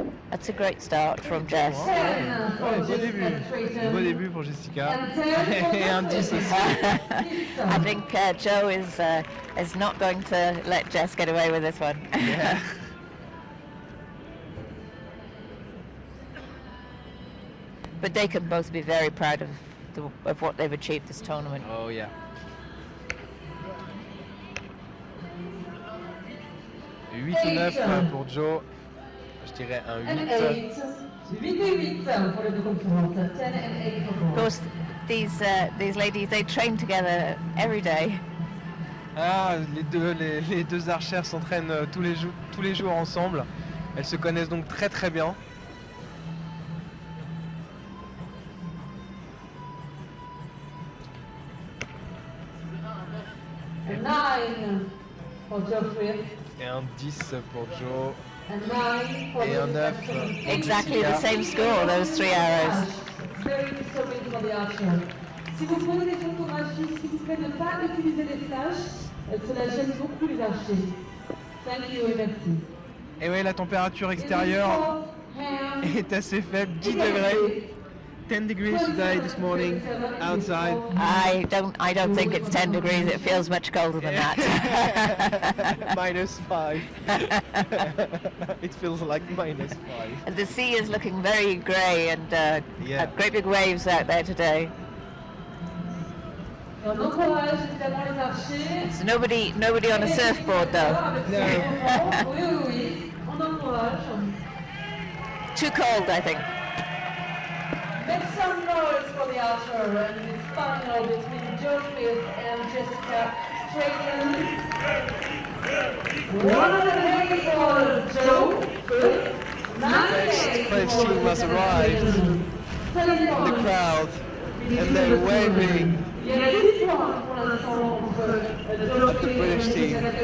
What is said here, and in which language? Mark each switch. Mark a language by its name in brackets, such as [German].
[English] That's a great start from Jess. [French] Beau début pour Jessica. Et un 10 aussi. [English] I think Jo is not going to let Jess get away with this one. Yeah. But they can both be very proud of what they've achieved this tournament. Oh yeah. [French] Et 8 ou 9 pour Jo. Je dirais un 8. 8 et 8 pour les deux concurrentes. [English] 10 and 8 for Of course, these ladies, they train together every day. [French] Ah, les deux archères s'entraînent tous les jours ensemble. Elles se connaissent donc très très bien. [English] a 9 for Geoffrey. [French] Et un 10 pour Jo. [English] And 9 for [French] Et un 9. [English] Exactly the same score, those 3 arrows. Very disturbing for the archer. [French] Si vous prenez des photographies, s'il vous plaît, ne pas utiliser les flashs. Cela gêne beaucoup les archers. [English] Thank you [French] et merci. Et oui, la température extérieure est assez faible, 10 degrés. [English] 10 degrees today, this morning, outside. I don't think it's 10 degrees, it feels much colder than that. -5. It feels like -5. And the sea is looking very grey and great big waves out there today. [French] On encourage évidemment les archers. [English] So nobody on a surfboard though. No. [French] Oui, on encourage. [English] Too cold, I think. Make some noise for the archer and this final between Geoffrey and Jessica. Straighten. 108 for Joe. 98 French for team has arrived in the crowd and they're waving. [French] Il y a 10 points pour l'instant entre Geoffrey et Jessica.